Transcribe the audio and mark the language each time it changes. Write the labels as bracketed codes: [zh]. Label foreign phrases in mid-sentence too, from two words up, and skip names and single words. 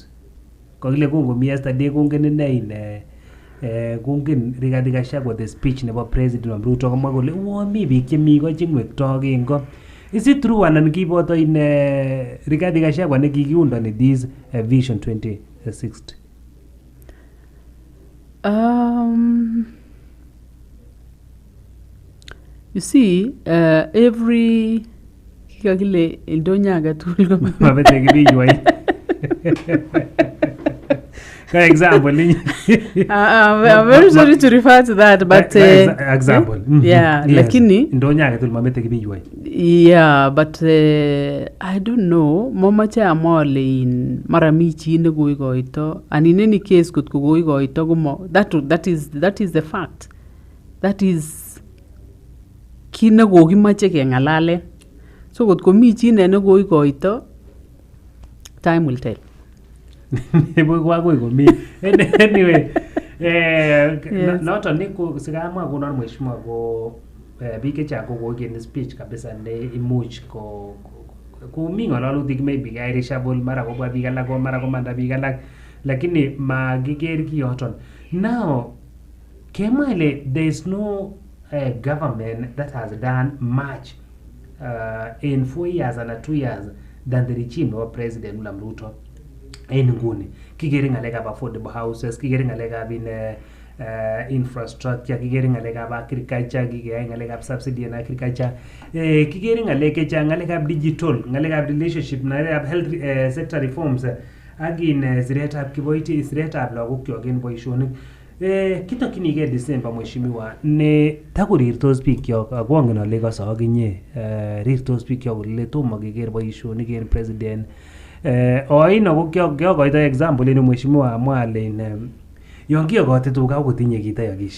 [kln] Kokile kongomi yesterday kongen ine kungen Rigathi Gachagua [en] the speech [kln] nebo president Ruto komwa kole mi biik chemi ko cheng'wektoi kengo. [en] Is it true [kln] anan kiboto Rigathi Gachagua ne kikiundoni this Vision 2060? [en] You see, [kln] every kikakile ildonya agetugul mabete kibiywai. [en] For example, I'm very sorry to refer to that, but example. Yeah, yes. [kln] Lakini ndonya agetugul mabete kibiywai. [en] Yeah, but I don't know. [kln] Momache amole in maramichi ne goigoito, [en] and in any case could [kln] goigoito gumo. [en] That is the fact. That is [kln] kina gogimache kengalale. So could komichi ne goigoito. [en] Time will tell. [kln] Anyway, [en] not only [kln] sikamwa kunon mheshimiwa ko biik chechang kokokeni speech kabisa ne imuch ko mi ng'ololutik maybe kairishable mara kobwa biik alak ko mara komanda biik alak lakini makiker kiyoton. [en] Now [kln] kemwa ile [en] there is no government that has done much in 4 years and 2 years than the regime of President Ruto. [kln] En nguni kikere ngalekab [en] affordable houses, [kln] kikere ngalekab infrastructure, kikere ngalekab agriculture, kikere ngalekab subsidy en agriculture, kikere ngalek chechang, ngalekab digital, ngalekab relationship, ngalekab [en] health sector reforms, [kln] ak siretab kiboiti, siretab lagokyok en boisionik. Kitokchinigei December mheshimiwa ne takorirtos bikyok ako angen ale ikose akinye rirtos bikyok kole tomo keker boisionik en president. Oino ko kiokoito example en mheshimiwa amwa ale yon kiyokote tuga kotinye kitayokishi.